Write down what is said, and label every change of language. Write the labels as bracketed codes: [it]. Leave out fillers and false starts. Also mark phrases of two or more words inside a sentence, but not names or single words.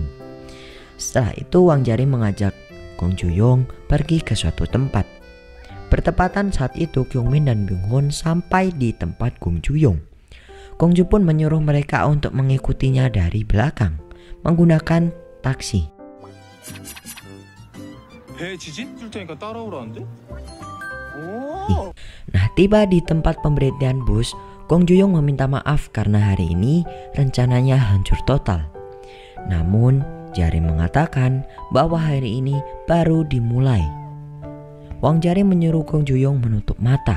[id] Setelah itu Wang Jarim mengajak Gong Joo pergi ke suatu tempat. Bertepatan saat itu Kyung Min dan Byung Hun sampai di tempat Gong Joo. Gong Joo pun menyuruh mereka untuk mengikutinya dari belakang menggunakan taksi. [ko] 배 지진 줄 테니까 따라오라는데? [id] Nah, tiba di tempat pemberhentian bus, Gong Ju-young meminta maaf karena hari ini rencananya hancur total. Namun, Jarim mengatakan bahwa hari ini baru dimulai. Wang Jarim menyuruh Gong Ju-young menutup mata.